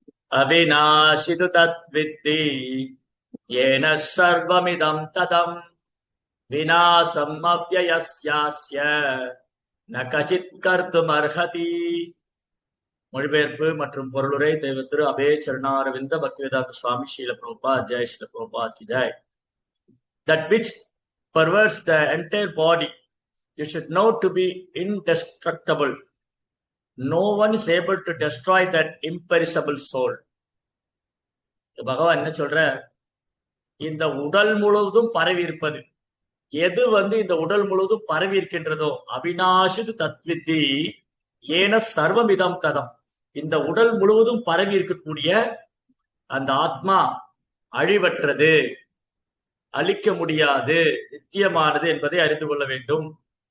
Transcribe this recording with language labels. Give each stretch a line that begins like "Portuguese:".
Sanskrit: அவிநாசிது தத்வித்தி ஏன சர்வமிதம் ததம் விநாசம் அவ்யயஸ்யாஸ்ய ந கசித் கர்த்தும் அர்ஹதி.
Tamil: மொழிபெயர்ப்பு மற்றும் பொருளுரை தெய்வ திரு Abe சரணாரவிந்த Bhaktivedanta Swami Srila Prabhupad. Jai Srila Prabhupad Ki Jai.
English: That which perverts the entire body you should know to be indestructible. No one is able to destroy that imperishable soul.
Tamil: பகவான் என்ன சொல்ற, இந்த உடல் முழுவதும் பரவி இருப்பது எது இந்த உடல் முழுவதும் பரவி இருக்கின்றதோ
Sanskrit: அவிநாசிது தத்வித்தி ஏன சர்வமிதம் ததம்,
Tamil: இந்த உடல் முழுவதும் பரவி இருக்கக்கூடிய அந்த ஆத்மா அழிவற்றது, அழிக்க முடியாது, நித்தியமானது என்பதை அறிந்து கொள்ள வேண்டும்.